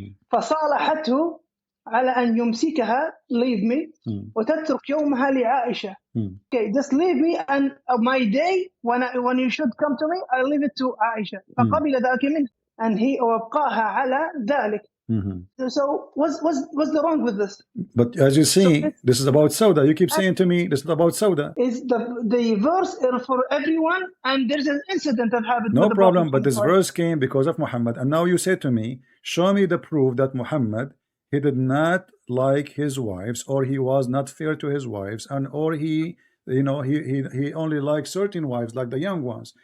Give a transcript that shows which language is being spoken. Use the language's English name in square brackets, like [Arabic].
[Arabic] فصالحته على أن يمسكها, [English] leave me, [Arabic] وتترك يومها لعائشة. [English] Okay, just leave me, and my day when you should come to me, I leave it to Aisha. [Arabic] فقبل ذلك منه, [English] and he [Arabic] وابقاها على ذلك. [English] So what's the wrong with this? But as you see, this is about Sauda. You keep saying to me, this is about Sauda. Is the verse for everyone, and there's an incident that happened. No problem, but this verse came because of Muhammad, and now you say to me, show me the proof that Muhammad, he did not like his wives, or he was not fair to his wives, and or he only liked certain wives, like the young ones.